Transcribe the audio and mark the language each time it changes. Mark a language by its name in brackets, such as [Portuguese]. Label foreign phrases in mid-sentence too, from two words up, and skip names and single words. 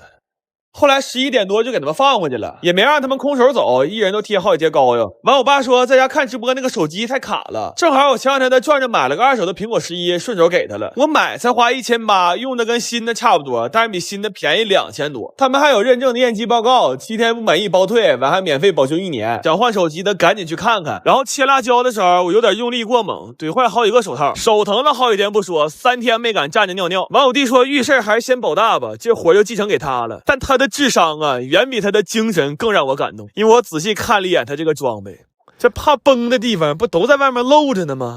[Chinese] 後來11點多就給他們放回去了，也沒讓他們空手走，一人都貼好幾節膏藥。完我爸說在家看直播那個手機太卡了，正好我前2天在轉着買了個2手的蘋果11，順手給他了。我買才花1800，用的跟新的差不多，但是比新的便宜2000多。他們還有認證的驗機報告，7天不滿意包退，完還免費保修1年。想換手機的趕緊去看看。然後切辣椒的時候我有點用力過猛，懟壞好幾個手套，手疼了好幾天不說，3天沒敢站着尿尿。完我弟說遇事還是先保大吧，這活就繼承給他了。但他的智商啊，遠比他的精神更讓我感動，因為我仔細看了一眼他這個裝備，這怕崩的地方不都在外面露着呢嗎？